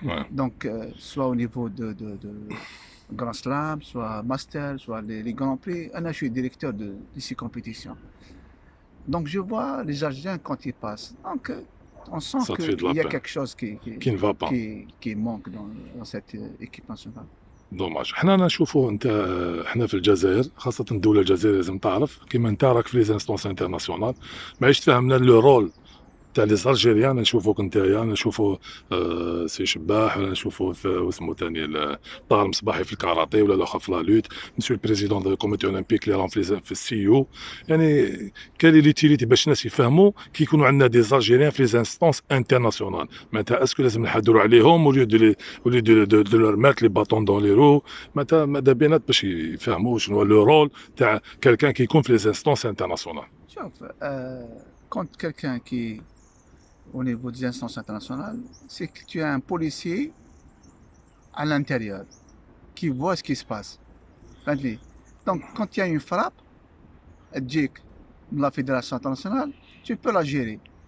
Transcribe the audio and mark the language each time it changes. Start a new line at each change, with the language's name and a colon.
French: Donc, soit au niveau de Grand Slam, soit Master, soit les Grands Prix. Je suis directeur de ces compétitions. Donc, je vois les Algériens quand ils passent. Donc, on sent qu'il y a quelque chose qui ne va pas, qui manque dans cette équipe nationale. دوماج.
Arabic: حنا نشوفوا انت حنا في الجزائر خاصه الدوله الجزائريه لازم تعرف كيما انت راك في
French: لي انستونس انترناسيونال.
Arabic: معليش تفهمنا لو رول تاع لي زالجيريان نشوفوك نتايا، نشوفو سي شباح، ولا نشوفو واسمو تاني طاهر مصباحي في الكاراتيه، ولا الاخر في لا لوت،
French: مسيو البريزيدون دو كوميتي اولمبيك
Arabic: اللي راهم في السي او. يعني كاين ليتيليتي باش الناس يفهموا كي يكونوا عندنا دي زالجيريان في لي انستونس انترناسيونال، معناتها اسكو لازم نحضروا عليهم
French: au lieu de leur mettre les bâtons dans les roues.
Arabic: معناتها ماذا بينات باش يفهموا شنو هو لو رول تاع كالكان كي يكون في لي انستونس انترناسيونال. شوف
French: quand quelqu'un qui au niveau des instances internationales, c'est que tu as un policier à l'intérieur qui voit ce qui se passe.
Arabic: فهمتني؟
French: Donc quand il y a une frappe
Arabic: تجيك من
French: la fédération internationale, tu peux la gérer.